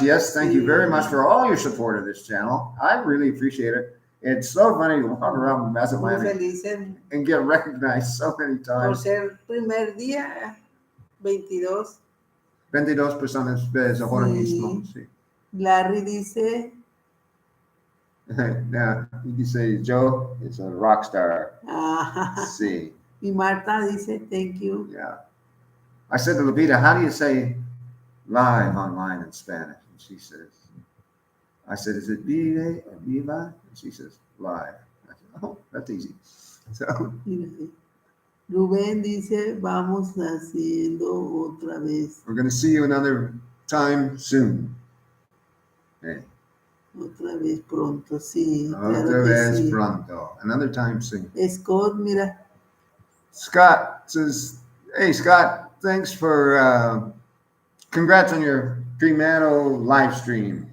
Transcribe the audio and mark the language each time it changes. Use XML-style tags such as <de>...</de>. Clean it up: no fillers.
<en>Yes, thank you very much for all your support of this channel. I really appreciate it. It's so funny to walk around Mazatlan and get recognized so many times.</en> <es>Por ser primer día, 22. 22 personas ves ahora mismo. Sí. Larry dice.</es> <en>Now, he</en> <es>dice,</es> <en>Joe is a rock star.</en> <es>Sí. Y Marta dice,</es> <en>thank you. Yeah. I said to Lupita, how do you say live online in Spanish? And she says, I said, is it vive or viva? And she says, live. I said, oh, that's easy. So,</en> <es>Rubén dice, vamos haciendo otra vez.</es> <en>We're going to see you another time soon. Hey.</en> <es>Otra vez pronto, sí. Otra Claro que vez sí. pronto.</es> <en>Another time soon.</en> <es>Scott, mira.</es> <en>Scott says, hey, Scott, thanks for, congrats on your Primero live stream.</en>